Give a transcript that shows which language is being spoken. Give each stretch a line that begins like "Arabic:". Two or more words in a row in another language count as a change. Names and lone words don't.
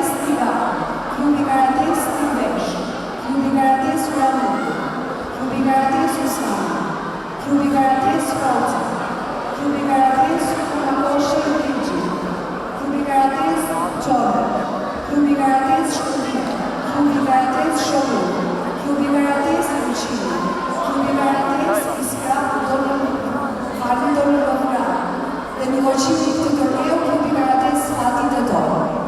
Albanian: Tiga, Klubi Karates Tivesh, Klubi Karates Ramen, Klubi Karates Usman, Klubi Karates Forza, Klubi Karates Kumakoshi Rigi, Klubi Karates Čore, Klubi Karates Škodija, Klubi Karates Šovu, Klubi Karates Lučini, Klubi Karates Iskra Farnidor Lovra, dhe në hoqimi këtë torneo Klubi Karates Fati Tetovo.